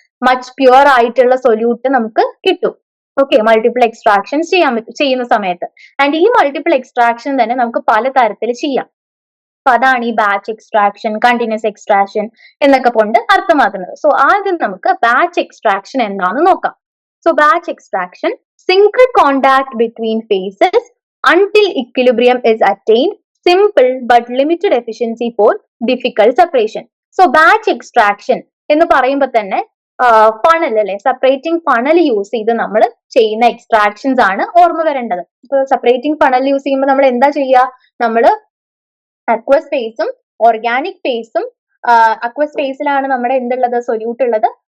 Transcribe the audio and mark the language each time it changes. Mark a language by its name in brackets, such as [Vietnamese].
[English] much pure [Malayalam] ആയിട്ടുള്ള solute നമുക്ക് കിട്ടും. ഓക്കെ, മൾട്ടിപ്പിൾ എക്സ്ട്രാക്ഷൻസ് ചെയ്യുന്ന സമയത്ത്. ആൻഡ് ഈ മൾട്ടിപ്പിൾ എക്സ്ട്രാക്ഷൻ തന്നെ നമുക്ക് പല തരത്തിൽ ചെയ്യാം. അപ്പൊ അതാണ് ഈ ബാച്ച് എക്സ്ട്രാക്ഷൻ, കണ്ടിന്യൂസ് എക്സ്ട്രാക്ഷൻ എന്നൊക്കെ കൊണ്ട് അർത്ഥമാക്കുന്നത്. സോ ആദ്യം നമുക്ക് ബാച്ച് എക്സ്ട്രാക്ഷൻ എന്താണെന്ന് നോക്കാം. [English] So batch extraction, single contact between phases until equilibrium is attained, simple but limited efficiency for difficult separation. [Malayalam] So batch extraction എന്ന് പറയുമ്പോൾ തന്നെ ഫണൽ അല്ലെ, സെപ്പറേറ്റിംഗ് ഫണൽ യൂസ് ചെയ്ത് നമ്മൾ ചെയ്യുന്ന എക്സ്ട്രാക്ഷൻസ് ആണ് ഓർമ്മ വരേണ്ടത്. ഇപ്പൊ സെപ്പറേറ്റിംഗ് ഫണൽ യൂസ് ചെയ്യുമ്പോൾ നമ്മൾ എന്താ ചെയ്യുക? നമ്മൾ അക്വസ് ഫേസും ഓർഗാനിക് ഫേസും, അക്വസ് ഫേസിലാണ് നമ്മുടെ എന്തുള്ളത്? സൊല്യൂട്ട് ഉള്ളത്.